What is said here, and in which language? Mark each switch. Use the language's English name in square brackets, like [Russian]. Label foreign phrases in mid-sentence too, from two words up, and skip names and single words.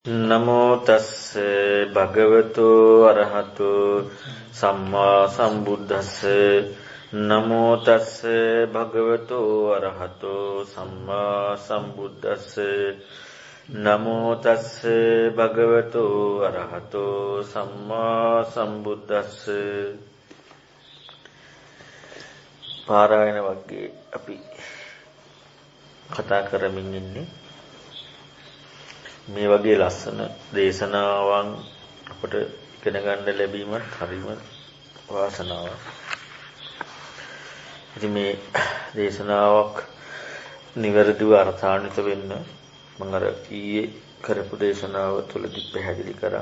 [Pali] නමෝ තස්ස භගවතු අරහතු සම්මා සම්බුද්දස්ස නමෝ තස්ස භගවතු අරහතු සම්මා සම්බුද්දස්ස නමෝ තස්ස භගවතු අරහතු සම්මා සම්බුද්දස්ස [Sinhala] පාරායන වර්ගයේ අපි කතා කරමින් ඉන්නේ මේ වගේ ලස්සන දේශනාවන් අපට ඉගෙන ගන්න ලැබීමත් හරිම වාසනාවක්. ඉතින් මේ දේශනාවක් නිවැරදිව අර්ථාන්විත වෙන්න මම අර ඊයේ කරපු දේශනාව තුළදී පැහැදිලි කරා.